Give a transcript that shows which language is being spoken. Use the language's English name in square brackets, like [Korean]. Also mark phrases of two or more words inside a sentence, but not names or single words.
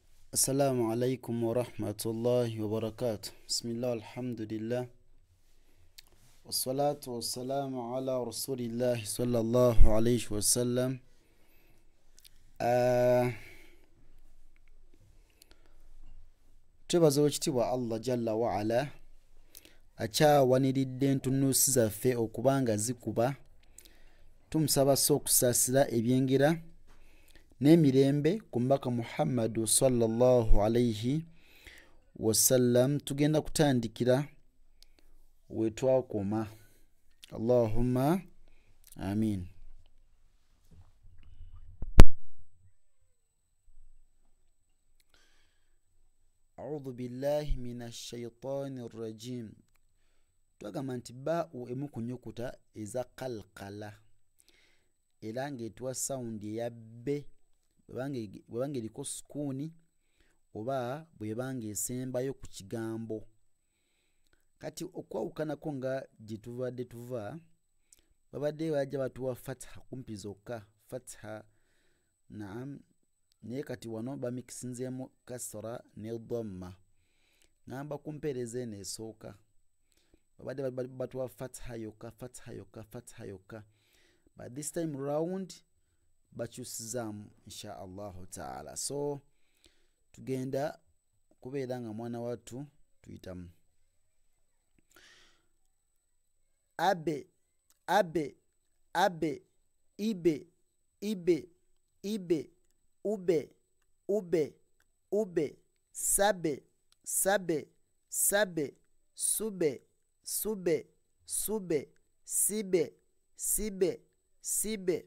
[Arabic] السلام عليكم ورحمة الله وبركاته. بسم الله الحمد لله والصلاة والسلام على رسول الله صلى الله عليه وسلم. [Ganda] Twebaza ekitiibwa Allah [Arabic] جل وعلا [Ganda] akyawaniridde entunnunsi zaffe okubanga zikuba. Tumusaba okusaasira ebyengera n'emirembe ku mbaka Muhammadu [Arabic] صلى الله عليه وسلم. [Ganda] Tugenda kutandikira wetwakoma. [Arabic] اللهم آمين. أعوذ بالله من الشيطان الرجيم. [Ganda] Twagamba nti ba'u emu ku nnyukuta eza qalqala era ng'etuwa sound eya bbe bwebanga eriko sukuuni oba bwebanga esembayo ku kigambo. Kati okwawukanako nga gye tuvadde tuva babadde bajja batuwa fatha kumpi zokka, fatha naam, naye kati wano bamikisinzeemu kasra ne dhamma. Ngamba ku mpeereza eno esooka babadde batuwa fatha yokka, fatha yokka, fatha yokka. [English] But this time round [Ganda] bakyusizaamu [Arabic] إن شاء الله تعالى. [Ganda] So tugenda kubeera nga mwana wattu tuyitamu abe abe abe ibe ibe ibe ube ube ube sabe sabe sabe sube sube sube sibe sibe sibe.